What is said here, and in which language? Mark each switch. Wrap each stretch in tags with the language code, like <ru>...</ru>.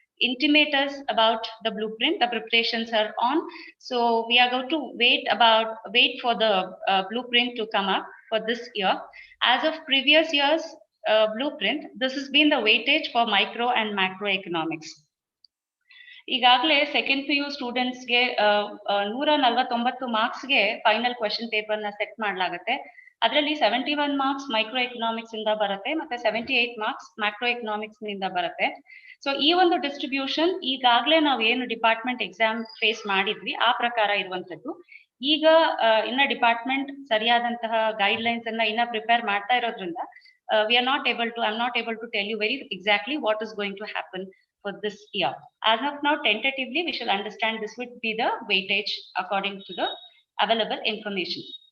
<en>intimate us about the blueprint. The preparations are on, so we are going to wait for the blueprint to come up for this year. As of previous years blueprint, this has been the weightage for micro and macroeconomics.</en> <kn>ಈಗಾಗಲೇ second PU ಸ್ಟೂಡೆಂಟ್ಸ್ಗೆ 149 ಮಾರ್ಕ್ಸ್ಗೆ final question ಪೇಪರ್ನ set ಮಾಡಲಾಗುತ್ತೆ. ಅದರಲ್ಲಿ 71 marks micro economics ಇಂದ ಬರುತ್ತೆ, ಮತ್ತೆ 78 marks macro economics ನಿಂದ ಬರುತ್ತೆ. ಸೊ ಈ ಒಂದು ಡಿಸ್ಟ್ರಿಬ್ಯೂಷನ್ ಈಗಾಗಲೇ ನಾವು ಏನು ಡಿಪಾರ್ಟ್ಮೆಂಟ್ ಎಕ್ಸಾಮ್ ಫೇಸ್ ಮಾಡಿದ್ವಿ ಆ ಪ್ರಕಾರ ಇರುವಂತದ್ದು. ಈಗ ಇನ್ನ ಡಿಪಾರ್ಟ್ಮೆಂಟ್ ಸರಿಯಾದಂತಹ ಗೈಡ್ ಲೈನ್ಸ್ ಅನ್ನ ಇನ್ನ ಪ್ರಿಪೇರ್ ಮಾಡ್ತಾ ಇರೋದ್ರಿಂದ</kn> <en>I'm not able to tell you very exactly what is going to happen for this year. As of now, tentatively, we shall understand this would be the weightage according to the available information.</en>